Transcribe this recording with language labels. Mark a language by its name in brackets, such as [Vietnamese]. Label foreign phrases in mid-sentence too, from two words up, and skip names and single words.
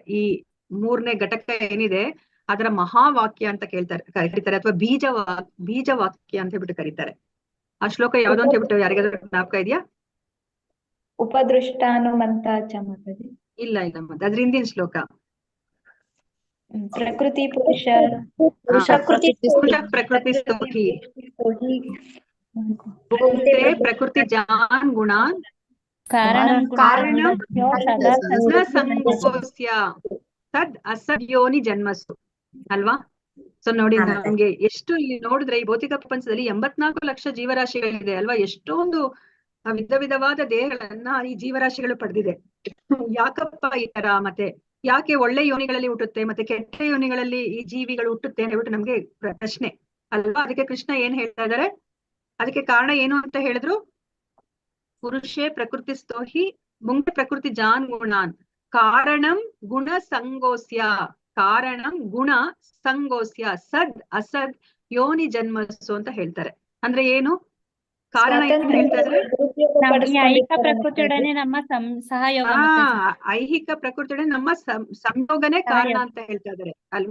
[Kannada] ಈ 3ನೇ ಘಟಕ ಏನಿದೆ ಅದರ ಮಹಾವಾಕ್ಯ ಅಂತ ಕರೀತಾರೆ, ಅಥವಾ ಬೀಜವಾಕ್ಯ ಅಂತ ಹೇಳ್ಬಿಟ್ಟು ಕರೀತಾರೆ. ಆ ಶ್ಲೋಕ ಯಾವ್ದು ಅಂತ ಹೇಳ್ಬಿಟ್ಟು ಯಾರಿಗಾದ್ರೂ ಜ್ಞಾಪಕ ಇದೆಯಾ? [Sanskrit] ಉಪದೃಷ್ಟಾನುಮಂತಾಚ ಮಾತಾಜಿ. ಇಲ್ಲ ಇಲ್ಲ ಮತ್ತೆ ಅದ್ರ ಹಿಂದಿನ ಶ್ಲೋಕ. ಪ್ರಕೃತಿ ಪುರುಷ ಪ್ರಕೃತಿ ಪುರುಷ ಪ್ರಕೃತಿ ಸ್ತೋಹಿ ಭುಂಕ್ತೆ ಪ್ರಕೃತಿ ಜಾನ್ ಗುಣಾನ್ ಕಾರಣಂ ಕಾರಣಂ ಸದಾ ನ ಸಂಗೋಸ್ಯ ತದ್ ಅಸದ್ಯೋನಿ ಜನ್ಮಸ್ಸು ಅಲ್ವಾ. [Kannada] ಸೊ ನೋಡಿ ನಮ್ಗೆ ಎಷ್ಟು ಇಲ್ಲಿ ನೋಡಿದ್ರೆ ಈ ಭೌತಿಕ ಪ್ರಪಂಚದಲ್ಲಿ 84 ಲಕ್ಷ ಜೀವರಾಶಿಗಳಿದೆ ಅಲ್ವಾ. ಎಷ್ಟೊಂದು ವಿಧ ವಿಧವಾದ ದೇಹಗಳನ್ನ ಈ ಜೀವರಾಶಿಗಳು ಪಡೆದಿದೆ. ಯಾಕಪ್ಪ ಈ ತರ, ಮತ್ತೆ ಯಾಕೆ ಒಳ್ಳೆ ಯೋನಿಗಳಲ್ಲಿ ಹುಟ್ಟುತ್ತೆ ಮತ್ತೆ ಕೆಟ್ಟ ಯೋನಿಗಳಲ್ಲಿ ಈ ಜೀವಿಗಳು ಹುಟ್ಟುತ್ತೆ ಅಂತ ಹೇಳ್ಬಿಟ್ಟು ನಮ್ಗೆ ಪ್ರಶ್ನೆ ಅಲ್ವಾ. ಅದಕ್ಕೆ ಕೃಷ್ಣ ಏನ್ ಹೇಳ್ತಾ ಇದಾರೆ, ಅದಕ್ಕೆ ಕಾರಣ ಏನು ಅಂತ ಹೇಳಿದ್ರು, [Sanskrit] ಪುರುಷೇ ಪ್ರಕೃತಿ ಸ್ತೋಹಿ ಭುಂಕ್ತೆ ಪ್ರಕೃತಿ ಜಾನ್ ಗುಣಾನ್ ಕಾರಣಂ ಗುಣ ಸಂಗೋಸ್ಯ ಕಾರಣಂ ಗುಣ ಸಂಗೋಸ್ಯ ಸದ್ ಅಸದ್ ಯೋನಿ ಜನ್ಮಸ್ಸು [Kannada] ಅಂತ ಹೇಳ್ತಾರೆ. ಅಂದ್ರೆ ಏನು ಕಾರಣ ಏನು ಹೇಳ್ತಾ ಇದ್ರೆ, ಐಹಿಕ ಪ್ರಕೃತಿಯೊಡನೆ ನಮ್ಮ ಸಹಯೋಗ ಐಹಿಕ ಪ್ರಕೃತಿಯೊಡನೆ ನಮ್ಮ ಸಂಯೋಗನೇ ಕಾರಣ ಅಂತ ಹೇಳ್ತಾ ಇದಾರೆ ಅಲ್ವಾ.